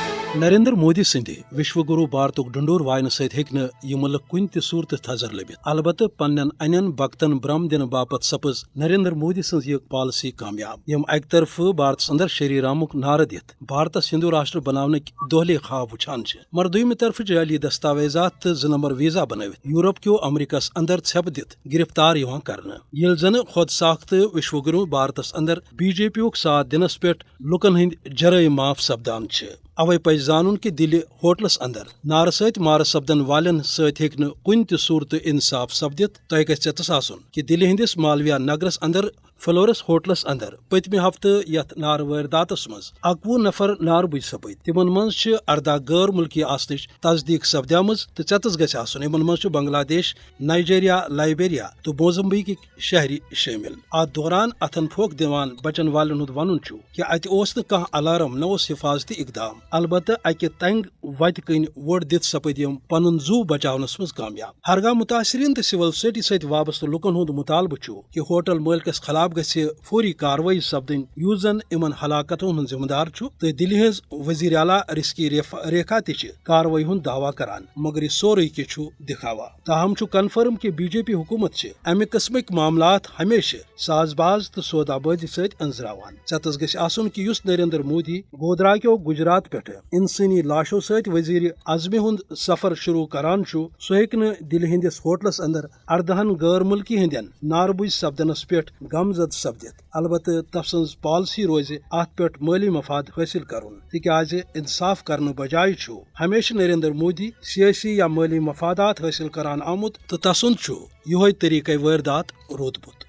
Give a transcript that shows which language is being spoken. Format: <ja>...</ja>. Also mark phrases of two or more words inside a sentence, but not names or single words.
<ks>نریندر مودی سند وشو گرو بھارتک ڈنڈور وائن ست یہ ملک کن تہ صورت تھزر لبت، البتہ پنن ان بختن برم دن باپت سپز نریندر مودی سن یہ پالسی کامیاب، یم اکہ طرف بھارتس اندر شری رامک نعرہ دت بھارتس ہندو راشٹر بناونک دہلی خواب وچھان، مگر دویمہ طرف جعلی دستاویزات تو 2 نمبر ویزا بنوت یورپ کیو امریکہس اندر ژھپ دت گرفتار کرنے، یل زن خود ساخت وشو گرو بھارتس اندر بی جے پی ساتھ دنس پہ لکن ہند جرائم معاف سپدان۔ اوے پز زانن کہ دل ہوٹلس اندر نار ست مار سپدن والن ست ہیکہ کن تہ صورت انصاف سپدت۔ تہ گژھِ ژےٚ آسن کہ دل ہندس مالویا نگرس اندر فلورس ہوٹلس اندر پتمہ ہفتہ یتھ نار وارداتس مز 21 نفر نار بج سپد، تمن مز 18 غیر ملکی آسنچ تصدیق سپدیم تو ژےٚ گژھِ آسن یمن مز بنگلہ دیش، نائجیریا، لائبیریا تو موزمبیق شہری شامل۔ ات دوران اتھن پھوک دِوان بچن والن ہند ون کہ اتہ اوس نہ کانٛہہ الارم، نہ اوس حفاظتی اقدام، البتہ اکہ تنگ وتہ کن ووٹ دت سپد یم پنن زو بچاونس مز کامیاب۔ ہرگاہ متاثرین تو سول سوسائٹی ست وابستہ لکن ہند مطالبہ کہ ہوٹل مالکس خلاف گژھِ فوری کاروٲیی سپدن یُس زن یمن ہلاکتن ہند ذمہ دار چھُ، تہٕ دلہِ ہنز وزیر اعلیٰ رزقی ریکھا تہ کاروٲیی ہند دعویٰ کران، مگر یہ سورُے کینٛہہ دکھاوا۔ تاہم کنفرم کہ بی جے پی حکومت امہ قسمک معاملات ہمیشہ ساز باز تو سودا بازی ست انزراوان۔ ژےٚ گژھِ آسن کہ یس نریندر مودی گودرا کیو گجرات پہ انسانی لاشو ست وزیر اعظم ہند سفر شروع کران چھُ، سہ ہیکہ نہٕ دلہِ ہندس ہوٹلس اندر 18 غیر ملکی ہندین ناربج سپدنس پہ غمزد سپدت، البتہ تف سنز پالسی روز ات پہ مالی مفاد حاصل کرن، تکیاز انصاف کرنے بجائے چھُ ہمیشہ نریندر مودی سیاسی یا مالی مفادات حاصل کران آمت تو تسند چھُ یہوے طریقہ واردات روٗدمُت۔</ks>